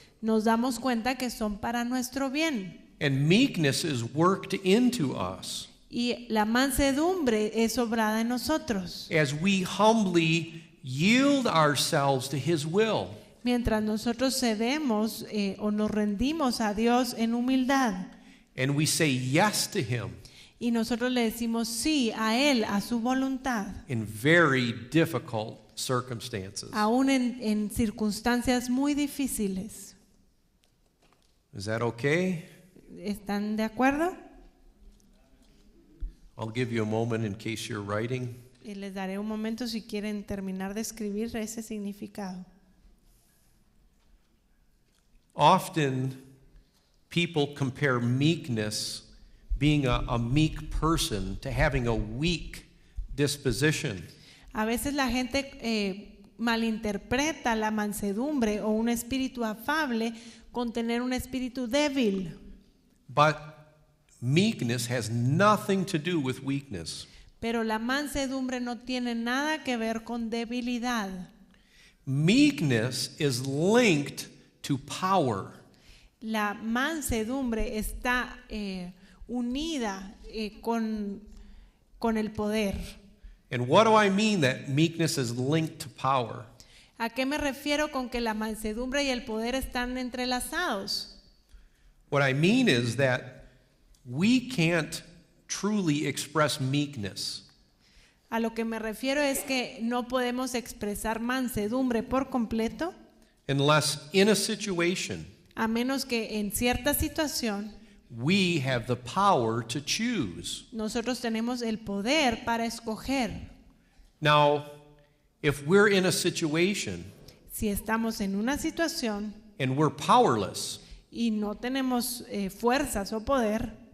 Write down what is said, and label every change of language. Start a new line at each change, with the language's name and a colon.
Spanish: nos damos cuenta que son para nuestro bien.
English: And meekness is worked into us
Spanish: Y la mansedumbre es obrada en nosotros.
English: as we humbly yield ourselves to His will.
Spanish: Mientras nosotros cedemos o nos rendimos a Dios en humildad.
English: And we say yes to Him
Spanish: Y nosotros le decimos sí a Él, a su voluntad.
English: in very difficult circumstances.
Spanish: Aún en circunstancias muy difíciles.
English: Is that okay?
Spanish: ¿Están de acuerdo?
English: I'll give you a moment in case you're writing.
Spanish: Y les daré un momento si quieren terminar de escribir ese significado.
English: Often people compare meekness, being a meek person, to having a weak disposition.
Spanish: A veces la gente malinterpreta la mansedumbre o un espíritu afable con tener un espíritu débil.
English: But meekness has nothing to do with weakness.
Spanish: Pero la mansedumbre no tiene nada que ver con debilidad.
English: Meekness is linked to power.
Spanish: La mansedumbre está unida con el poder.
English: And what do I mean that meekness is linked to power?
Spanish: ¿A qué me refiero con que la mansedumbre y el poder están entrelazados?
English: What I mean is that we can't truly express meekness
Spanish: A lo que me refiero es que no podemos expresar mansedumbre por completo
English: unless in a situation
Spanish: a menos que en cierta situación
English: we have the power to choose.
Spanish: nosotros tenemos el poder para escoger.
English: Now, if we're in a situation
Spanish: Si estamos en una situación
English: and we're powerless,
Spanish: y no tenemos fuerzas o poder,